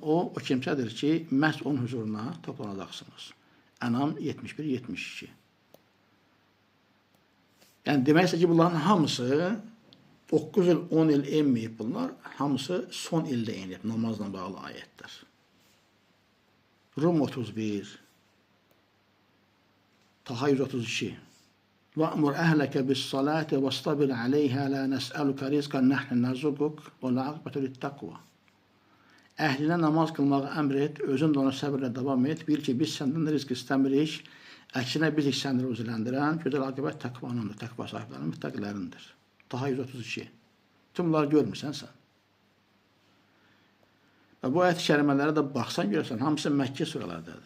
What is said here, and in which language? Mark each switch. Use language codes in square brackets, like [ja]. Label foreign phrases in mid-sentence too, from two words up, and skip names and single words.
[az] O kimsədir ki, məhz onun huzuruna toplanacaqsınız. Ənam 71-72. Yəni, deməksə ki, bunların hamısı 9 il, 10 il enməyib bunlar, hamısı son ildə enib, namazla bağlı ayətlər. Rum 31, Taha 132. [ar] وَأْمُرْ أَهْلَكَ بِالصَّلَاةِ وَاسْتَبِرْ عَلَيْهَا لَا نَسْأَلُكَ رِزْقًا نَحْنُ نَرْزُقُكَ وَالْعَاقِبَةُ لِلتَّقْوَى. [az] Əhlinə namaz qılmağı əmr et, özün də ona səbirlə davam et, bil ki, biz səndən rizq istəmirik, əksinə biz səni ruziləndirən, gözəl aqibət təqvanındır, təqva sahiblərinin, müttəqilərindir. Taha 132. Tüm bunları görmürsən sən. Və bu ayət-i kərimələrə də baxsan görürsən, hamısı Məkkə surələrdədir.